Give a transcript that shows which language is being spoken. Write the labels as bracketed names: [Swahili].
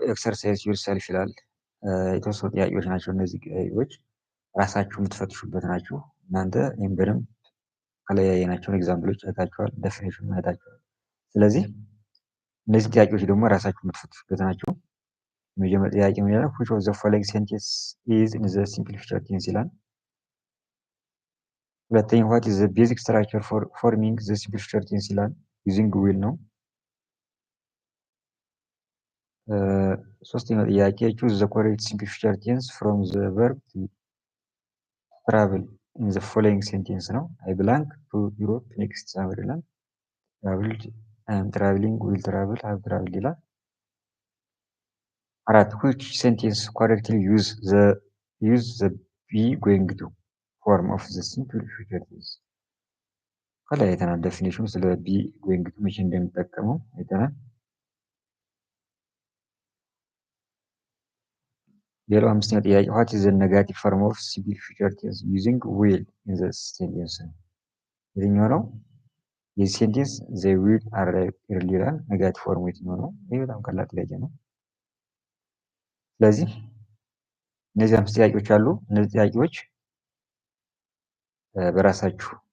[Amharic] ኤክሰርሳይዝ ዩርሰልፍ ይላል። የተወሰኑ ጥያቄዎች ናቸው እነዚህ ጥያቄዎች ራሳችሁ የምትፈትሹበት ናቸው። እናንተ ይህም በደንብ ከላይ ያየናቸውን ኤግዛምፕሎች አይታችኋል፣ ዴፊኒሽን አይታችኋል። ስለዚህ እነዚህ ጥያቄዎች ደግሞ ራሳችሁ የምትፈትሹበት ናቸው። የመጀመሪያ ጥያቄ ምን ይላል? [English] which of the following sentence is in the simple future tense [Amharic] ይላል። ሁለተኛ [English] what is the basic structure for forming the simple future tense [Amharic] ይላል። [English] using will [Amharic] ነው። ሶስተኛው ጥያቄ [English] choose the correct simple future tense from the verb to travel in the following sentence [Amharic] ነው። [English] I belong to Europe next summer ይላል። traveled I am traveling will travel have traveled [Amharic] ይላል። አራት [English] which sentence correctly use the be going to form of the simple future tense [Amharic] ከላይ አይተናል። ዴፊኒሽኑ ስለ [English] be going to [Amharic] መቼ እንደሚጠቀመው አይተናል። ሌላው አምስተኛው ጥያቄ [English] ዋት ኢዝ ዘ ኔጋቲቭ ፎርም ኦፍ ሲምፕል ፊውቸር ቴንስ ዩዚንግ ዊል ኢን ዘ ሴንቴንስ [Amharic] ነው። የትኛው ነው? የዚህ ሴንቴንስ [English] ዘ ዊል አራይቭ ኤርሊ [Amharic] ይላል። ኔጋቲቭ ፎርሙ የትኛው ነው? ይህ በጣም ቀላል ጥያቄ ነው። ስለዚህ እነዚህ 5 ጥያቄዎች አሉ። እነዚህ ጥያቄዎች በራሳችሁ